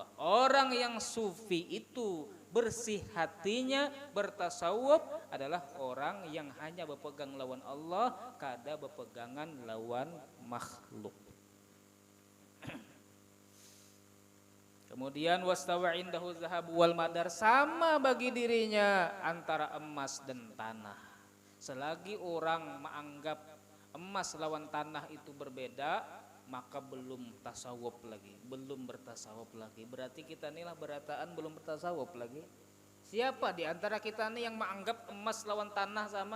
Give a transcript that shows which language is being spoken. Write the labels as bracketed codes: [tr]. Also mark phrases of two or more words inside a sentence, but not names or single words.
[id] Orang yang sufi itu bersih hatinya, bertasawuf adalah orang yang hanya berpegang lawan Allah, kada berpegangan lawan makhluk. [ar] Kemudian wastawa indahu zahabu wal madar, [id] sama bagi dirinya antara emas dan tanah. Selagi orang menganggap emas lawan tanah itu berbeda, maka belum tasawuf lagi, belum bertasawuf lagi. Berarti kita inilah berataan belum bertasawuf lagi. Siapa di antara kita nih yang menganggap emas lawan tanah sama?